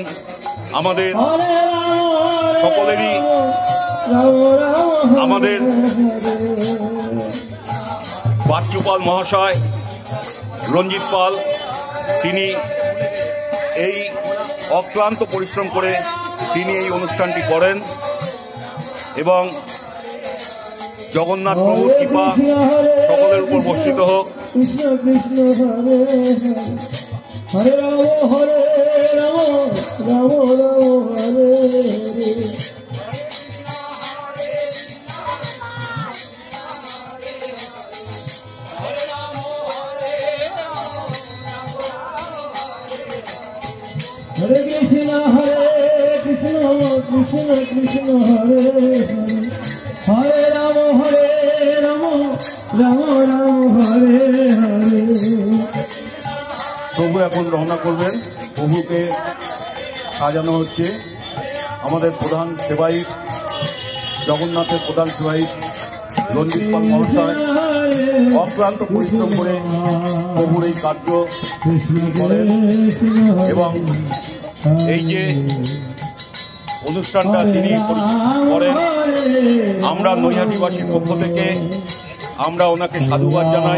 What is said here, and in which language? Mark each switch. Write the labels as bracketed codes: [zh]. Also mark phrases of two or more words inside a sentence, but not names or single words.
[bn] আমাদের সকলেরই, আমাদের বাচ্চু পাল মহাশয়, রঞ্জিত পাল, তিনি এই অক্লান্ত পরিশ্রম করে তিনি এই অনুষ্ঠানটি করেন এবং জগন্নাথ প্রভুর কৃপা সকলের উপর বর্ষিত হোক। [sa] হরে রাম হরে রাম রাম রাম হরে হরে। हरे कृष्ण कृष्ण कृष्ण हरे हरे, हरे राम राम राम हरे हरे। [bn] প্রভু এখন রওনা করবেন। প্রভুকে সাজানো হচ্ছে। আমাদের প্রধান সেবায়িত, জগন্নাথের প্রধান সেবায়িত রঞ্জিত পাল মহাশয় অক্লান্ত পরিশ্রম করে প্রভুর এই কার্য করেন এবং এই যে অনুষ্ঠানটা তিনি করেন, আমরা নৈহাটিবাসীর পক্ষ থেকে আমরা ওনাকে সাধুবাদ জানাই।